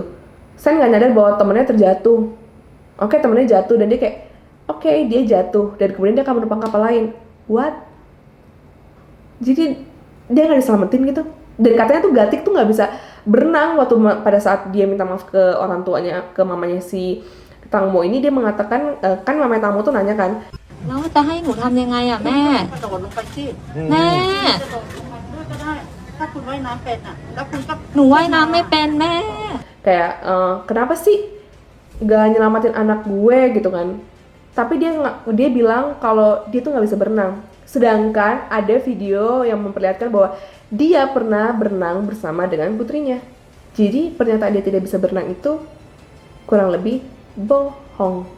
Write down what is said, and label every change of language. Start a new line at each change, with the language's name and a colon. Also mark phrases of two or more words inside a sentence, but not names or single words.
Indonesian: Sen nggak nyadar bahwa temennya terjatuh. Oke, temennya jatuh dan dia kayak, oke, dia jatuh dan kemudian dia akan menumpang kapal lain.
English: What?
Indonesian: Jadi dia nggak diselamatin gitu. Dan katanya tuh Gatik tuh nggak bisa berenang waktu pada saat dia minta maaf ke orang tuanya, ke mamanya si Tang Mo ini. Dia mengatakan, kan mamanya Tang Mo tuh nanya kan,
Thai: แล้วจะให้หนูทำยังไงอ่ะแม่ กระโดดลงไปสิ แม่ กระโดดลงไปด้วยก็ได้ ถ้าคุณว่ายน้ำเป็นอ่ะ แล้วคุณก็ หนูว่ายน้ำไม่เป็นแม่
Indonesian: kayak kenapa sih gak nyelamatin anak gue gitu kan. Tapi dia bilang kalau dia tuh nggak bisa berenang. Sedangkan ada video yang memperlihatkan bahwa dia pernah berenang bersama dengan putrinya. Jadi pernyataan dia tidak bisa berenang itu kurang lebih bohong.